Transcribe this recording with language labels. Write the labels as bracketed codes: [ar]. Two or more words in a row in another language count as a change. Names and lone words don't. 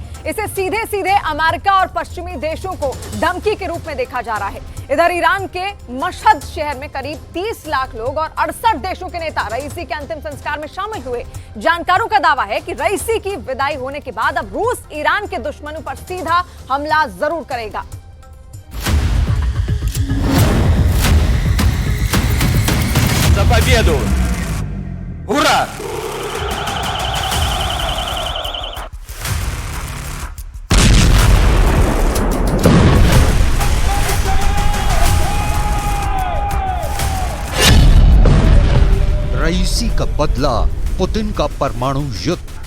[hi] इसे सीधे सीधे अमेरिका और पश्चिमी देशों को धमकी के रूप में देखा जा रहा है। इधर ईरान के मशहद शहर में करीब 30 लाख लोग और 68 देशों के नेता रईसी के अंतिम संस्कार में शामिल हुए। जानकारों का दावा है कि रईसी की विदाई होने के बाद अब रूस ईरान के दुश्मनों पर सीधा हमला जरूर करेगा। [ru] За победу! Ура! [hi] रईसी का बदला, पुतिन का परमाणु युद्ध।